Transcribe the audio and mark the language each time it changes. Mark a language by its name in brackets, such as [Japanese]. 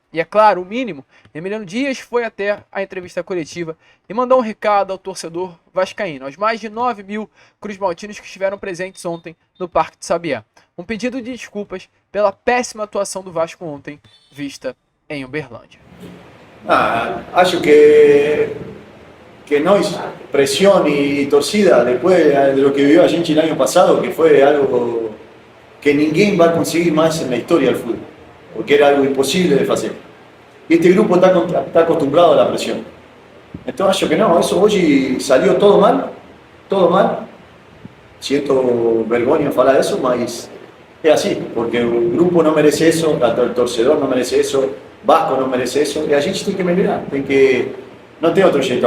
[Portuguese] E é claro, o mínimo, Emiliano Dias foi até a entrevista coletiva e mandou um recado ao torcedor vascaíno, aos mais de 9 mil cruzmaltinos que estiveram presentes ontem no Parque de Sabiá. Um pedido de desculpas pela péssima atuação do Vasco ontem, vista em Uberlândia. Acho que [Spanish] no es presión y torcida después de lo que vivió a Genchi el año pasado, que fue algo que [Portuguese] ninguém [Spanish] va a conseguir más en la historia del fútbol, porque era algo imposible de hacer. Y este grupo está acostumbrado a la presión. [Portuguese] Então acho que não, isso hoje [Spanish] salió todo mal. Siento [Portuguese] vergonha em falar isso, mas é assim, porque o grupo não merece isso, o torcedor não merece isso, Vasco não merece isso, e a gente tem que melhorar, não tem outro jeito.